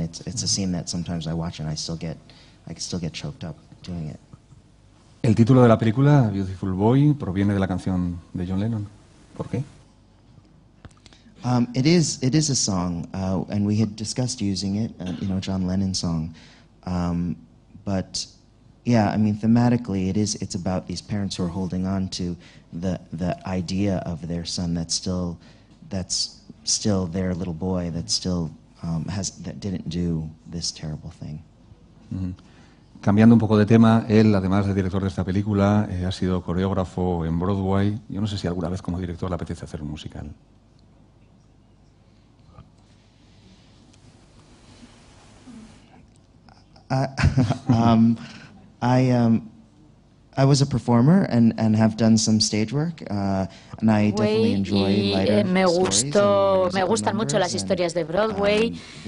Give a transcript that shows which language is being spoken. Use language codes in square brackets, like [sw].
[en] It's a scene that sometimes I watch and I can still get choked up doing it. [es] El título de la película, Beautiful Boy, proviene de la canción de John Lennon. ¿Por qué? [en] It is a song, and we had discussed using it, John Lennon's song. But yeah, I mean, thematically, it's about these parents who are holding on to the idea of their son that's still that's still their little boy that still that didn't do this terrible thing. [es] Cambiando un poco de tema, él, además de director de esta película, ha sido coreógrafo en Broadway. Yo no sé si alguna vez como director le apetece hacer un musical. [en] I was a performer and have done some stage work, and I definitely enjoy lighter [es] me gustan mucho las historias de Broadway.